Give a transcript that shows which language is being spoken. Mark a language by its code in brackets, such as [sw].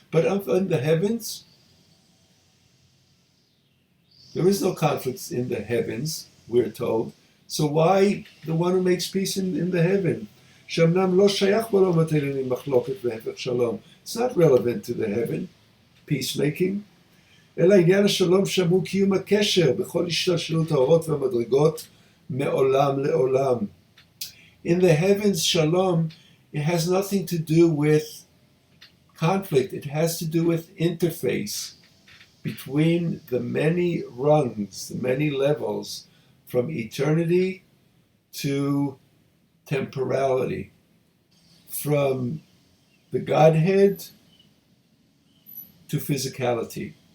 [en] But up in the heavens, there is no conflicts in the heavens, we're told. So why the one who makes peace in the heaven? It's not relevant to the heaven, peacemaking. [he] אלא עניין השלום שמור קיום הקשר בכל השתלשלות האורות והמדרגות מעולם לעולם. [en] In the heavens, shalom, it has nothing to do with conflict. It has to do with interface between the many rungs, the many levels, from eternity to temporality, from the Godhead to physicality.